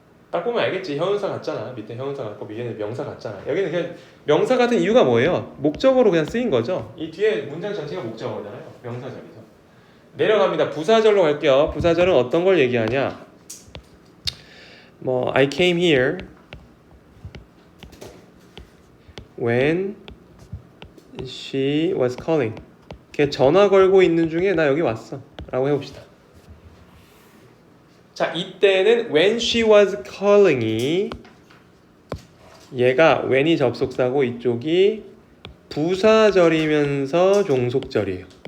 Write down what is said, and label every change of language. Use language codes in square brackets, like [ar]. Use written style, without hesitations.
[ko] 딱 보면 알겠지. 형용사 같잖아. 밑에 형용사 같고 위에는 명사 같잖아. 여기는 그냥 명사 같은 이유가 뭐예요? 목적어로 그냥 쓰인 거죠. 이 뒤에 문장 전체가 목적어잖아요. 명사절이죠. 내려갑니다. 부사절로 갈게요. 부사절은 어떤 걸 얘기하냐? [en] 뭐 I came here when she was calling. [ko] 걔 전화 걸고 있는 중에 나 여기 왔어 라고 해봅시다. 자, 이때는 [en] when she was calling [ko] 이 얘가 when이 접속사고 이쪽이 부사절이면서 종속절이에요.